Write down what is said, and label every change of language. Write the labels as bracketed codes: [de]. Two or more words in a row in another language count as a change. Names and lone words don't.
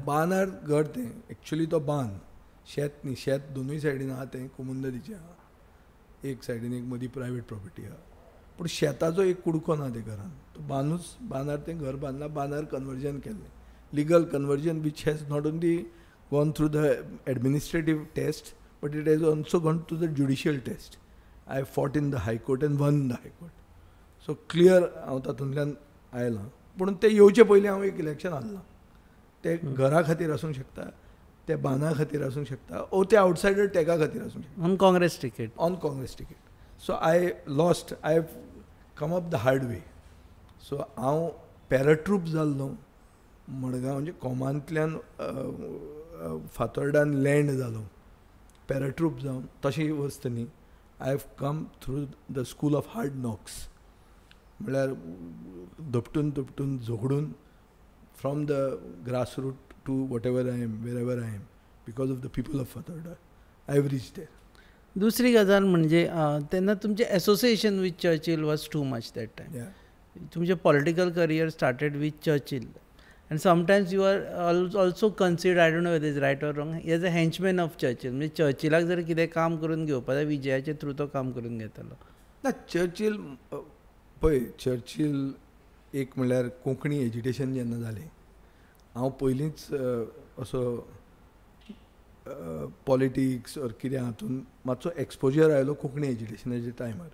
[kok] बांदार घर तें एक्चुली तो बांद, शेत न्ही. शेत दोनूय सायडीन आहा तें कुमुंदरीचें आहा, एक सायडीन एक मदीं [en] private property [kok] आहा, पूण शेताचो एक कुडको ना त्या घरान. तो बांदूच बांदार तें घर बांदलां, बांदार कन्वर्जन केल्लें, [en] legal conversion which has not only gone through the administrative test but it has also gone to the judicial test. I fought in the High Court and won the High Court. So clear [kok] हांव तातूंतल्यान आयलां. पूण तें येवचे पयलीं हांव एक इलेक्शन हारलां. तें घरा खातीर आसूंक शकता, तें बांदा खातीर आसूंक शकता, ओ ते आवटसायडर टॅगा खातीर आसूंक शकता. [en] on Congress ticket? on Congress ticket. so I lost, I have come up the hard way. [kok] सो हांव पॅराट्रूप जाल्लो मडगांव, म्हणजे कोमांतल्यान फातोर्डान लँड जालो पॅराट्रूप जावन. तशी वस्त न्ही, [en] I have come through the school of hard knocks, [kok] म्हळ्यार दपटून दपटून झगडून [en] from the grassroot to what ever I am, where ever I am, because of the people of Fatorda I have reach there. [kok] दुसरी गजाल म्हणजे तेन्ना तुमचें [en] association with Churchill was too much that time. तुमचें political career started with Churchill. And sometimes you are also considered, I don't know whether it's right or wrong, as a henchman of Churchill. [kok] म्हणजे चर्चिलाक जर कितें काम करून घेवपा जाय विजयाचे थ्रू तो काम करून घेतालो. ना, चर्चील पळय, चर्चील एक म्हणल्यार कोंकणी एज्युकेशन जेन्ना जालें, हांव पयलींच असो पॉलिटिक्स ऑर कितें हातून मातसो एक्सपोजर आयलो कोंकणी एज्युकेशनाच्या टायमार.